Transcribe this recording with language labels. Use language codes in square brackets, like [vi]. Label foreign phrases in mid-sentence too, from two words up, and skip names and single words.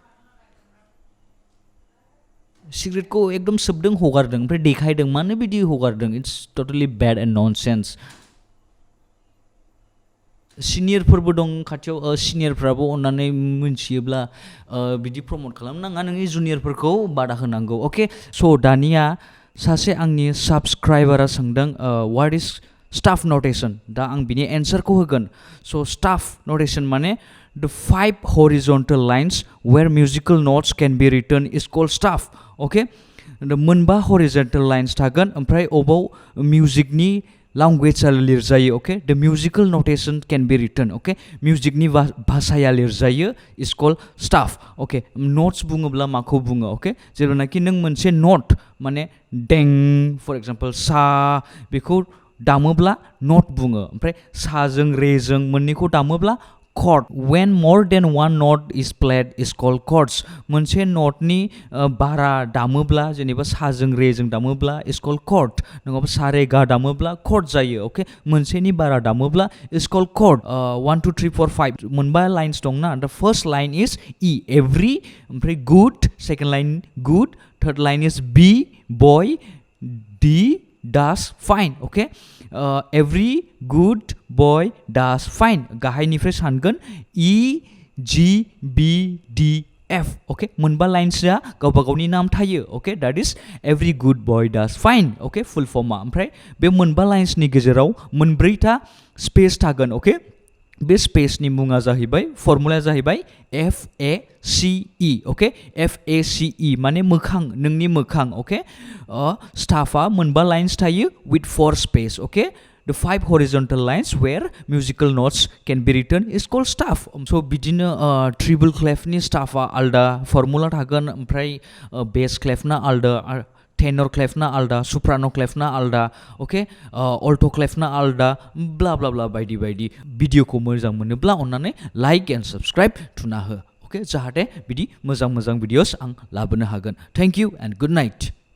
[brx] सिगारेटखौ एकदम सोबदों हगारदों ओमफ्राय देखायदों मानो बिदि हगारदों [en] it's totally bad and nonsense [brx] सिनियरफोरबो दं खाथियाव सिनियरफ्राबो अन्नानै मिथियोब्ला बिदि प्रमट खालामनाङा नोंनि जुनियरफोरखौ बादा होनांगौ अके स' दानिया सासे आंनि साबस्क्राइबारा सोंदों [en] what is staff notation [brx] दा आं बिनि एन्सारखौ होगोन [en] so staff notation माने the 5 horizontal lines where musical notes can be written is called staff okay मोनबा horizontal lines [brx] थागोन ओमफ्राय अबाव मिउजिकनि [en] language लिरजायो okay the musical notation can be written okay [brx] मिउजिकनि भाषाया लिरजायो [en] is called staff okay notes [brx] बुङोब्ला माखौ बुङो [en] okay [brx] जेब्लानाखि नों मोनसे नोट माने दें [en] for example [brx] सा बेखौ दामोब्ला नोट बुङो ओमफ्राय साजों रेजों मोननैखौ दामोब्ला chord [en] when more than one note is played is called chords [brx] मोनसे नोटनि बारा दामोब्ला जेनेबा साजों रेजों दामोब्ला [en] is called chord [brx] नङाबा सा रे गा दामोब्ला chord जायो ओके मोनसेनि बारा दामोब्ला [en] is called chord [brx] 1 2 3 4 5 मोनबा लाइन्स [en] दंना the first line is E every ओमफ्राय good second line good third line is B boy D does fine okay every good boy does fine [brx] गाहायनिफ्राय सानगोन E G B D F okay मोनबा लाइन्सआ गावबा गावनि नाम थायो okay [en] that is every good boy does fine okay full form [brx] ओमफ्राय बे मोनबा लाइन्सनि गेजेराव मोनब्रैथा स्पेस थागोन okay बे स्पेसनि मुङा जाहैबाय फर्मुलाया जाहैबाय FACE okay FACE माने मोखां नोंनि मोखां okay स्टाफा मोनबा लाइन्स थायो [en] with 4 space okay the 5 horizontal lines where musical notes can be written is called staff so [brx] बिदिनो treble clefनि staffआ आलदा फर्मुला थागोन ओमफ्राय bass clefना आलदा टेनर क्लेफना आलदा सुप्रानो क्लेफना आलदा अके अल्ट' क्लेफना आलदा ब्ला ब्ला ब्ला बायदि बायदि भिडिअखौ मोजां मोनोब्ला अन्नानै [en] like and subscribe [brx] थुना हो अके जाहाथे बिदि मोजां भिडिअस आं लाबोनो हागोन [en] thank you and good night